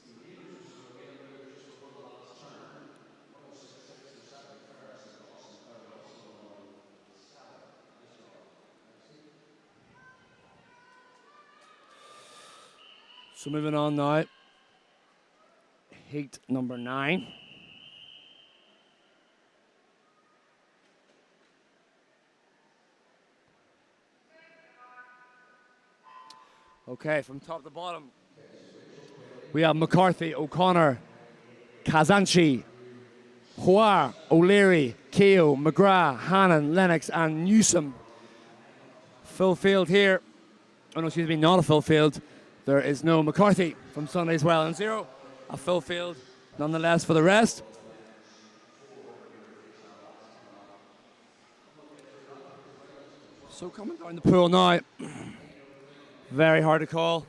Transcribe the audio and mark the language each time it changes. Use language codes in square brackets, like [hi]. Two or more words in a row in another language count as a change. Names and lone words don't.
[en] So moving on now, heat number 9. Okay, from top to bottom, we have McCarthy, O'Connor, Kazanchi, Hoare, O'Leary, Keogh, McGrath, Hannon, Lennox, and Newsom. Full field here. Oh no, excuse me, not a full field. There is no McCarthy from Sunday's Well and 0. A full field, nonetheless, for the rest. So coming down the pool now, very hard to call.